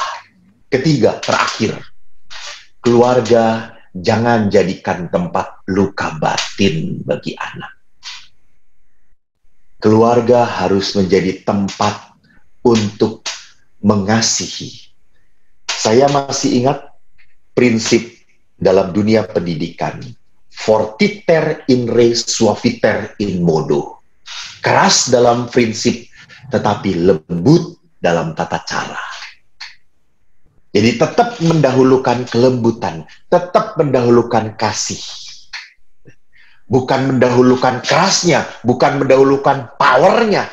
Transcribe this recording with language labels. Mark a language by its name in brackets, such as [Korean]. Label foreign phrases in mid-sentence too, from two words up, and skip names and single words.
[Indonesian] Ketiga, terakhir, keluarga jangan jadikan tempat luka batin bagi anak. Keluarga harus menjadi tempat untuk mengasihi. Saya masih ingat prinsip dalam dunia pendidikan. [Latin] Fortiter in re suaviter in modo. [Indonesian] Keras dalam prinsip, tetapi lembut dalam tata cara. Jadi tetap mendahulukan kelembutan, tetap mendahulukan kasih. Bukan mendahulukan kerasnya, bukan mendahulukan powernya.